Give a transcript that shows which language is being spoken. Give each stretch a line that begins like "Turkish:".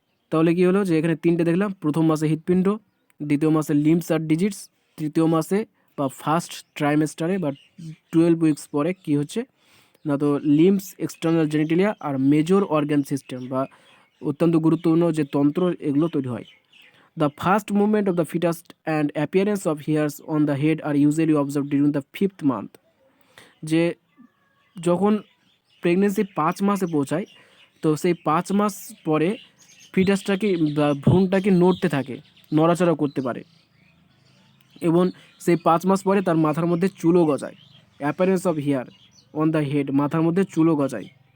Bangla: তাহলে কি হলো যে এখানে তিনটে দেখলাম, প্রথম মাসে হৃৎপিণ্ড, দ্বিতীয় মাসে লিম্বস আর ডিজিটস, তৃতীয় মাসে বা ফার্স্ট ট্রাইমেস্টারে বা 12 উইকস পরে কি হচ্ছে না, তো লিম্বস, এক্সটার্নাল জেনিটেলিয়া আর মেজর অর্গান সিস্টেম বা অত্যন্ত গুরুত্বপূর্ণ যে তন্ত্র এগুলো তৈরি হয়।
English: The first movement of the fetus and appearance of hairs on the head are usually observed during the 5th month.
Bangla: যে যখন প্রেগনেন্সি 5 মাসে পৌঁছায়, তো সেই 5 মাস পরে ফিটাসটাকে বা ভ্রূণটাকে নড়তে থাকে, নড়াচড়া করতে পারে, এবং সেই 5 মাস পরে তার মাথার মধ্যে চুলও গজায়।
English: appearance of hair on the head,
Bangla: মাথার মধ্যে চুলও গজায়।